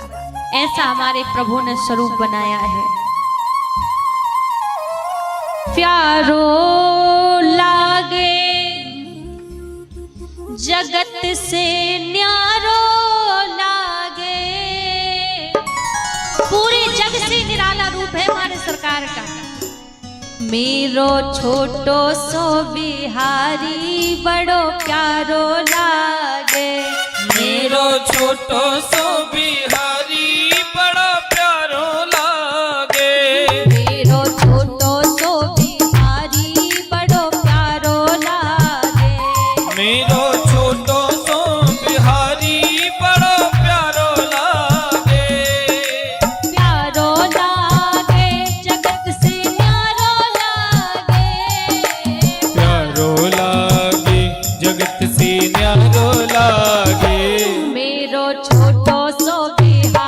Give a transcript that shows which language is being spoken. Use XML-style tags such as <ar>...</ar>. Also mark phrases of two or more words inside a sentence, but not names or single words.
<hi>ऐसा हमारे प्रभु ने स्वरूप बनाया है।</hi> <bra>प्यारो लागे जगत से न्यारो लागे,</bra> <hi>पूरे जग से निराला रूप है हमारे सरकार का।</hi> <bra>मेरो छोटो सो बिहारी बड़ो प्यारो लागे, मेरो छोटो सो बिहारी बड़ो प्यारो लागे, मेरो छोटो सो बिहारी बड़ो प्यारो लागे, मेरो छोटो सो बिहारी बड़ो प्यारो लागे, प्यारो लागे जगत से न्यारो लागे, प्यारो लागे जगत से न्यारो लागे, मेरो छोटो सो बिहारी</bra>